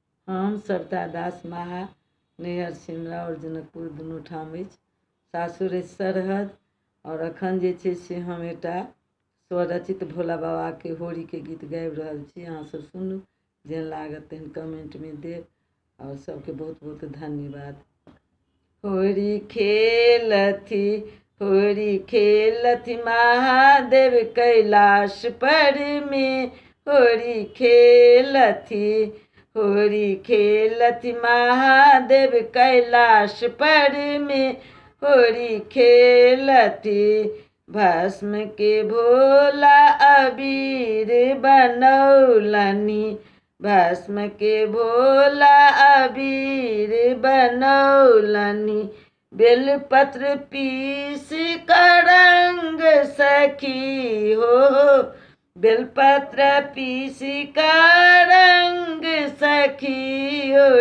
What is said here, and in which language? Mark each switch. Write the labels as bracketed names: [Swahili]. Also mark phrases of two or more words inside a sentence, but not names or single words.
[Maithili] हम सविता दास महा नैहर सिमरा और जनकपुर दुनू ठाम अछि। सासुर अछि सरहद और अखन जे छै से हम एकटा स्वरचित भोला बाबा के होरी के गीत गाबि रहल छी। अहाँ सब सुनू, जेहन लागत तेहन कमेंट में देब और सबके बहुत बहुत धन्यवाद। होरी खेलथि महादेव कैलाश पर में, होरी खेलथि महादेव कैलाश पर में, होरी खेलथि भस्म के भोला अबीर बनौलनि, भस्म के भोला अबीर बनौलनि, बेलपत्र पीस कर रंग सखी हो, बेलपत्र पीस कर रंग सखी,